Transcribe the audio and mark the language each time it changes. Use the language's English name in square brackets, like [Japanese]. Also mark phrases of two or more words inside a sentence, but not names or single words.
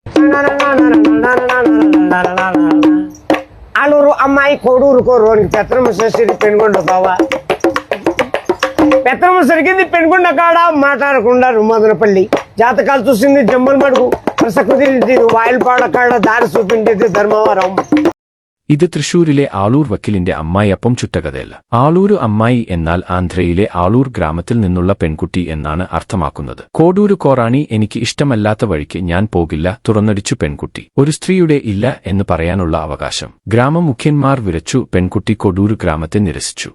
[Telugu] ఆలూరు అమ్మాయి కోడూరు కోరోనికి పెత్తనము చేసేది పెనుగొండ బావా. పెత్తనము సరిగింది పెనుగొండ కాడ మాట్లాడకుండా మదనపల్లి జాతకాలు చూసింది జమ్మల మడుగు ప్రసకృతి వాయిల్పాడ కాడ దారి చూపించేది ధర్మవరం. [Malayalam] ഇത് തൃശൂരിലെ ആളൂർ വക്കീലിന്റെ അമ്മായിയപ്പം ചുട്ടകഥയല്ല. ആളൂരു അമ്മായി എന്നാൽ ആന്ധ്രയിലെ ആളൂർ ഗ്രാമത്തിൽ നിന്നുള്ള പെൺകുട്ടി എന്നാണ് അർത്ഥമാക്കുന്നത്. കോഡൂരു കോറാണി എനിക്ക് ഇഷ്ടമല്ലാത്ത വഴിക്ക് ഞാൻ പോകില്ല തുറന്നടിച്ചു പെൺകുട്ടി. ഒരു സ്ത്രീയുടെ ഇല്ല എന്ന് പറയാനുള്ള അവകാശം. ഗ്രാമമുഖ്യന്മാർ വിരച്ചു പെൺകുട്ടി കൊടൂരു ഗ്രാമത്തെ നിരസിച്ചു.